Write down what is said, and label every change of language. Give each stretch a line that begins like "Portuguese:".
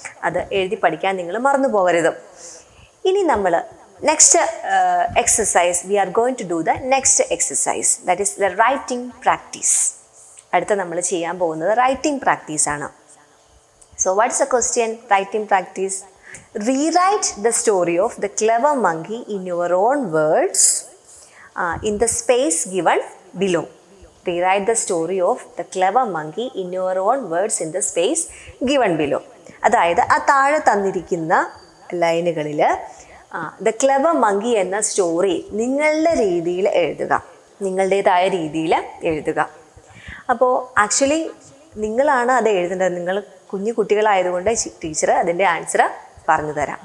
Malayalam: അത് എഴുതി പഠിക്കാൻ നിങ്ങൾ മറന്നു പോകരുത്. ഇനി നമ്മൾ
English: next exercise, we are going to do the next exercise, that is the writing practice.
Malayalam: അടുത്ത നമ്മൾ ചെയ്യാൻ പോകുന്നത് writing practice ആണ്.
English: So what is the question? Writing practice. Rewrite the story of the clever monkey in your own words in the space given below. Rewrite the story of the clever monkey in your own words in the space given below.
Malayalam: അതായത് ആ താഴെ തന്നിരിക്കുന്ന ലൈനുകളിൽ the clever monkey എന്ന story നിങ്ങളുടെ രീതിയിൽ എഴുതുക, നിങ്ങളുടേതായ രീതിയിൽ എഴുതുക. അപ്പോൾ ആക്ച്വലി നിങ്ങളാണ് അത് എഴുതേണ്ടത്. നിങ്ങൾ കുഞ്ഞു കുട്ടികളായതുകൊണ്ട് ടീച്ചർ അതിൻ്റെ ആൻസർ പറഞ്ഞു തരാം.